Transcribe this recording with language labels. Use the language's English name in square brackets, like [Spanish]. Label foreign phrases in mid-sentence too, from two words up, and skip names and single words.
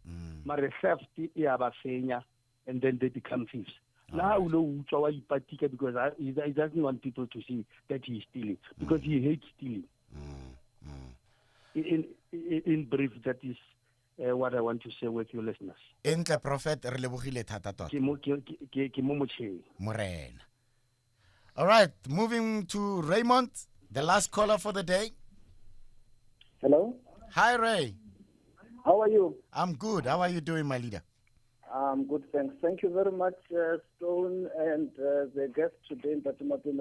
[English] And then they become thieves. Now because he doesn't want people to see that he's stealing, because he hates stealing. In brief, that is what I want to say with your listeners. [Tswana] Entle prophet re lebogile thata tota. Morena. [English] All right, moving to Raymond, the last caller for the day. Hello? Hi, Ray. How are you? I'm good. How are you doing, my leader? Good, thanks. Thank you very much, Stone, and the guest today, Matome.